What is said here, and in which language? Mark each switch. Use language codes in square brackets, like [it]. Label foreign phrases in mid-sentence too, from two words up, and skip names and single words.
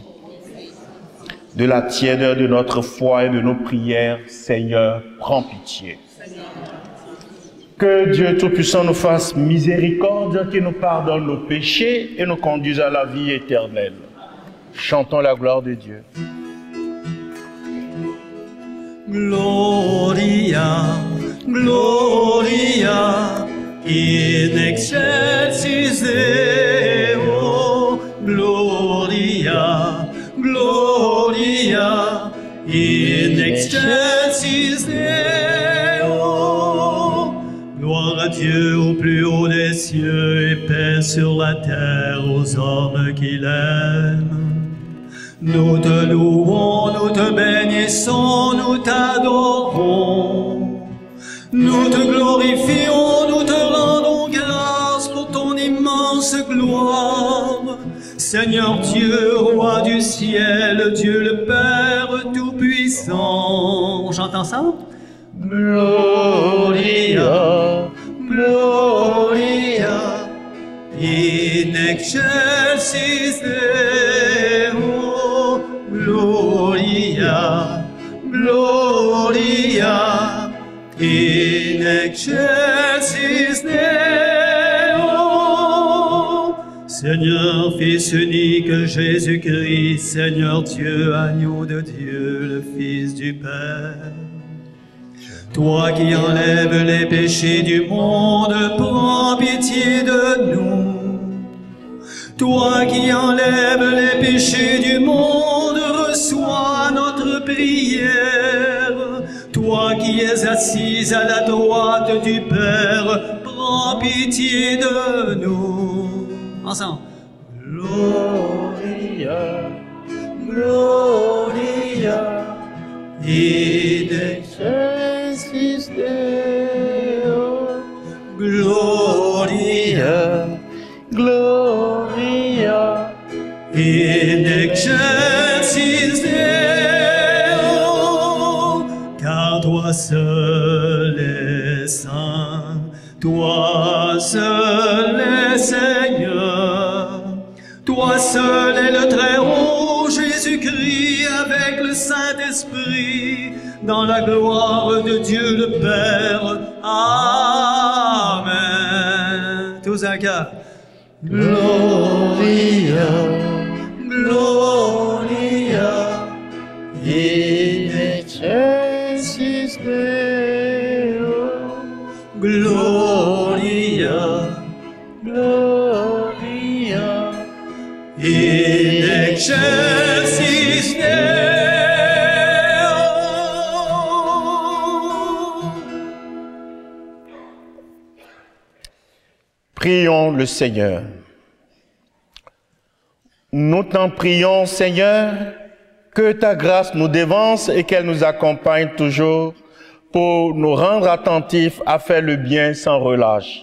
[fr] De la tiédeur de notre foi et de nos prières, Seigneur, prends pitié. Que Dieu Tout-Puissant nous fasse miséricorde, qu'il nous pardonne nos péchés et nous conduise à la vie éternelle. Chantons la gloire de Dieu. [la] Gloria, Gloria, in excelsis Deo. Gloria, Gloria, in excelsis Deo. [fr] Gloire à Dieu au plus haut des cieux et paix sur la terre aux hommes qu'il aime. Nous te louons, nous te bénissons, nous t'adorons. Nous te glorifions, nous te rendons grâce pour ton immense gloire. Seigneur Dieu, roi du ciel, Dieu le Père tout-puissant. J'entends ça? [la] Gloria, Gloria, in excelsis Deo. Gloria, Gloria, in excelsis Deo. [fr] Seigneur, Fils unique Jésus-Christ, Seigneur Dieu, agneau de Dieu, le Fils du Père. Toi qui enlèves les péchés du monde, prends pitié de nous. Toi qui enlèves les péchés du monde, reçois notre prière. Toi qui es assise à la droite du Père, prends pitié de nous. Ensemble. [la] Gloria, Gloria, in excelsis Deo, Gloria, Gloria, in excelsis Deo, [fr] car toi seul es saint, toi seul es Seigneur, toi seul est le Très-Haut, Jésus-Christ, avec le Saint-Esprit, dans la gloire de Dieu le Père. Amen. Tous à cœur. [la] Gloria, Gloria, in excelsis Deo, Gloria, Gloria, in excelsis Deo. [fr] Prions le Seigneur. Nous t'en prions, Seigneur, que ta grâce nous dévance et qu'elle nous accompagne toujours pour nous rendre attentifs à faire le bien sans relâche.